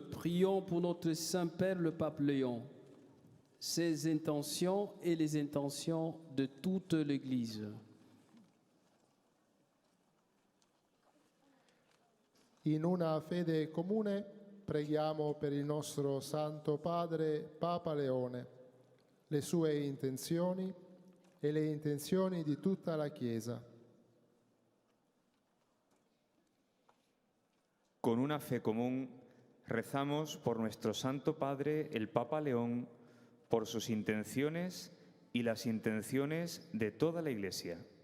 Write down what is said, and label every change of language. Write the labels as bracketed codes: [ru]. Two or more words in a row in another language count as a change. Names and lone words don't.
[fr] prions pour notre Saint-Père le Pape Léon, ses intentions et les intentions de toute l'Église. [it] In una fede comune preghiamo per il nostro Santo Padre Papa Leone, le sue intenzioni e le intenzioni di tutta la Chiesa. [es] Con una fe común Rezamos por nuestro Santo Padre, el Papa León, por sus intenciones y las intenciones de toda la Iglesia.